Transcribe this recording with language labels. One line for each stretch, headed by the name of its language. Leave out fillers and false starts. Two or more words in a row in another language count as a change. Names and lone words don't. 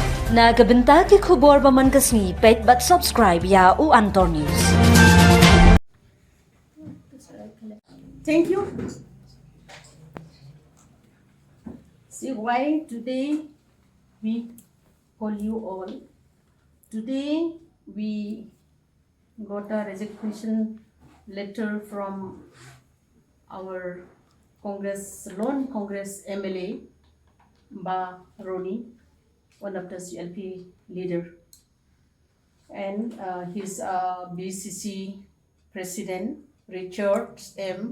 Khasi: Nagabenta ki khubor baman kasni pet but subscribe ya u Antor News.
English: Thank you. See why today we call you all. Today we got a resignation letter from our lone Congress MLA, Bah Ronnie, one of the CLP leader, and his BCC president, Richard M.